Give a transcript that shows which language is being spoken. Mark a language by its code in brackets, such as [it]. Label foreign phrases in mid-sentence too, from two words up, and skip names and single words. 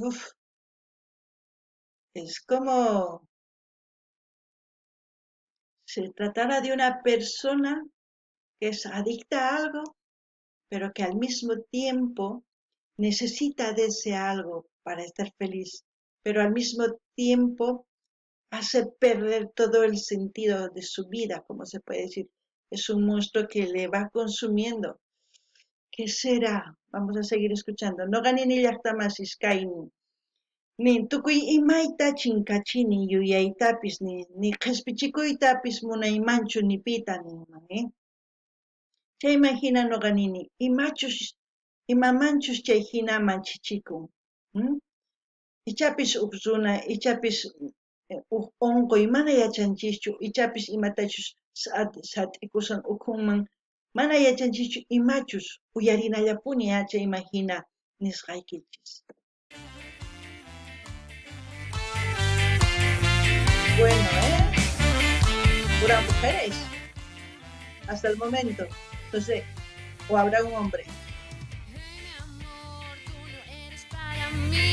[es] es como si tratara de una persona que es adicta a algo, pero que al mismo tiempo necesita de ese algo para estar feliz, pero al mismo tiempo hace perder todo el sentido de su vida, como se puede decir. Es un monstruo que le va consumiendo. ¿Qué será? Vamos a seguir escuchando. [qu] No ganin llaqtamasis kaynin. Nin tukuy imayta chinkachini yuyaytapis ni qhispichikuytapis munaymanchu ni pita ninman, Chayman hina nuqa nini, imamanchus chay hinaman chichikun. Ichapis huk runa, ichapis huk unquy mana yachanchischu, ichapis imatachus sat'ikusan ukhunman mana yachanchischu imachus uyarinallapuni chayman hina nisqaykichis. [es] Bueno, puras mujeres, hasta el momento. Entonces, o habrá un hombre. Mi amor, tú no eres para mí.